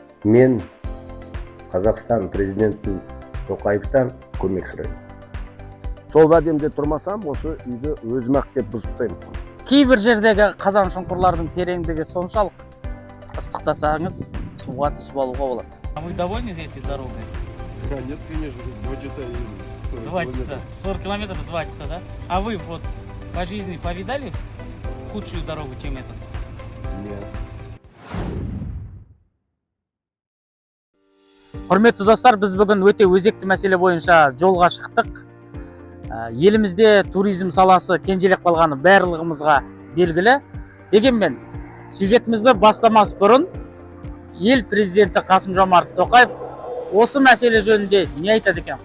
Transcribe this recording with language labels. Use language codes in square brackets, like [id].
[kk] Мен Қазақстан президентін Тоқаевтан көмек сұраймын. Сол әдемде тұрмасам, осы үйді өзім-ақ деп бұзып тастаймын. Кейбір жердегі қазан шұңқырлардың тереңдігі соншалық ыстықтасаңыз суға түсіп алуға болады. [ru] А вы довольны этой дорогой? Нет, конечно, 2 часа едем. 2 часа. 40 километров 2 часа, да? А вы вот по жизни повидали худшую дорогу, чем этот? Нет. [kk] Құрметті достар, біз бүгін өте өзекті мәселе бойынша жолға шықтық. Елімізде туризм саласы кенжелеп қалғаны барлығымызға белгілі. Дегенмен, сюжетімізді бастамас бұрын ел президенті Қасым-Жомарт Тоқаев осы мәселе жөнінде не айтады екен?